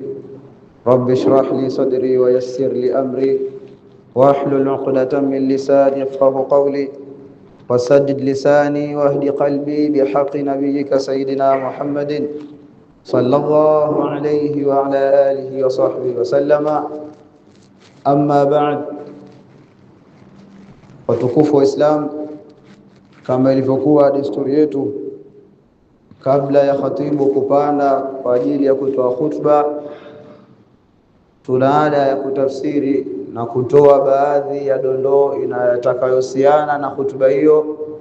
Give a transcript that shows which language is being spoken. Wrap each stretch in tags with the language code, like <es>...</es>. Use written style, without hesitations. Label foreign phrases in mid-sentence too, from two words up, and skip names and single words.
<ar>رب اشرح لي صدري ويسر لي أمري واحلل عقدة من لساني يفقهوا قولي وسدد لساني واهد قلبي بحق نبيك سيدنا محمد صلى الله عليه وعلى آله وصحبه وسلم. أما بعد،</ar> <sw>watukufu wa Islam, kama ilivyokuwa desturi yetu, kabla ya khatibu kupanda kwa ajili ya kutoa khutba, tuna ada ya kutafsiri na kutoa baadhi ya dondoo inayotakayohusiana na khutba hiyo,</sw>